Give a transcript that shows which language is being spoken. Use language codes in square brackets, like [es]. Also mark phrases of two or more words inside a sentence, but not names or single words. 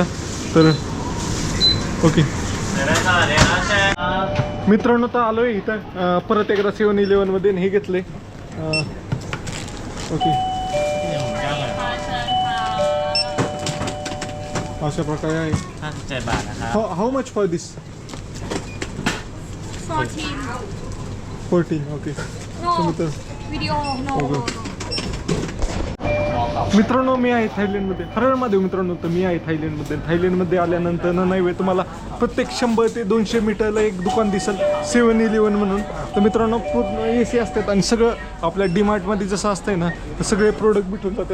[mr] तर ओके मित्रांनो, तर आलो आहे इथं परत एकदा 7-Elevenमध्ये हे घेतले. ओके, अशा प्रकारे आहे. [th] 57 บาทนะครับ [en] how much for this? 14. ओके. Video, no. [mr] मित्रांनो, मी आहे थायलंडमध्ये, हरळमध्ये. मित्रांनो, तर मी आहे थायलंडमध्ये आल्यानंतर नाही वे तुम्हाला प्रत्येक 100 ते 200 मीटरला एक दुकान दिसेल 7-Eleven म्हणून. तर मित्रांनो, पूर्ण AC असतात आणि सगळं आपल्या डीमार्टमध्ये जसं असतंय ना, तर सगळे प्रोडक्ट भेटून जातात.